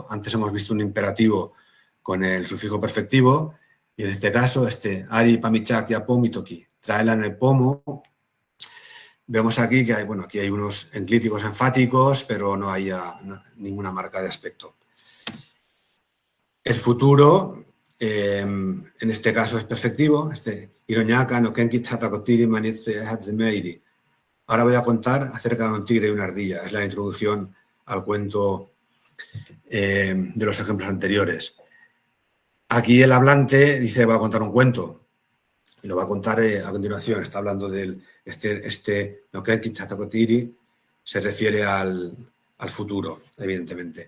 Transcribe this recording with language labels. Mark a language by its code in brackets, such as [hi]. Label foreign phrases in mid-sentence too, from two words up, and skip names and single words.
[es] Antes hemos visto un imperativo con el sufijo perfectivo y en este caso, [cni] ari pamichak ya pomitoki, [es] tráela en el pomo. Vemos aquí que aquí hay unos enclíticos enfáticos, pero no hay ninguna marca de aspecto. El futuro, en este caso es perfectivo. [cni] Iroñaka no kenki tatakotiri manitse hatzemeiri. [es] Ahora voy a contar acerca de un tigre y una ardilla. Es la introducción al cuento de los ejemplos anteriores. Aquí el hablante dice va a contar un cuento. Y lo va a contar a continuación. Está hablando del [cni] no kenki tatakotiri, [es] se refiere al futuro, evidentemente.